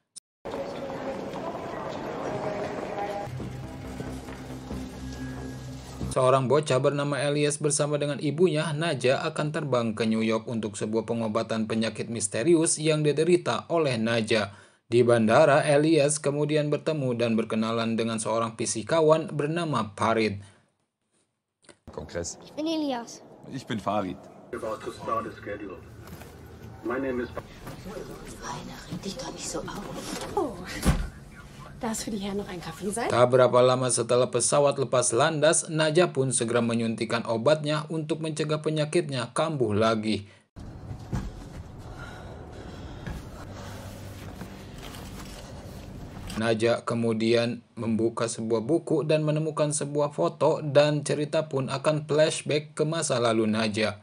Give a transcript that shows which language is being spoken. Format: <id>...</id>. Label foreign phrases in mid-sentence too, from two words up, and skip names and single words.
<id>Seorang bocah bernama Elias bersama dengan ibunya, Naja, akan terbang ke New York untuk sebuah pengobatan penyakit misterius yang diderita oleh Naja. Di bandara, Elias kemudian bertemu dan berkenalan dengan seorang fisikawan bernama Farid.</id> <de>Kongress. Ich bin Elias. Ich bin Farid.</de> <en>About to start a schedule. My name is.</en> <de>Rainer, reg dich doch nicht so auf. Oh, darf für die Herren noch ein Kaffee sein?</de> <id>Tak berapa lama setelah pesawat lepas landas, Naja pun segera menyuntikkan obatnya untuk mencegah penyakitnya kambuh lagi. Naja kemudian membuka sebuah buku dan menemukan sebuah foto dan cerita pun akan flashback ke masa lalu Naja.</id>